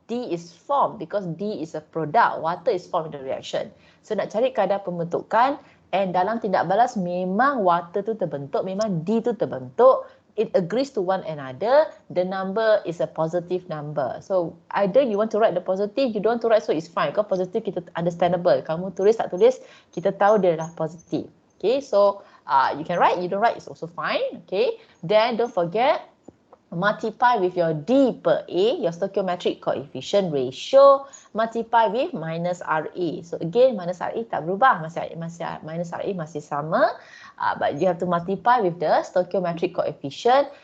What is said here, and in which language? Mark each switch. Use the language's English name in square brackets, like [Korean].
[English] D is formed because D is a product. Water is formed in the reaction. [Malay] So nak cari kadar pembentukan, and dalam tindak balas memang water tu terbentuk, memang D tu terbentuk. [English] It agrees to one another. The number is a positive number. So either you want to write the positive, you don't want to write, so it's fine. [Malay] Kalau positive kita understandable. Kamu tulis tak tulis, kita tahu dia adalah positif. [English] Okay, so you can write, you don't write, it's also fine. Okay, then don't forget, multiply with your D per A, your stoichiometric coefficient ratio, multiply with minus RA. So again, minus RA [Malay] tak berubah, minus RA masih sama, [English] but you have to multiply with the stoichiometric coefficient.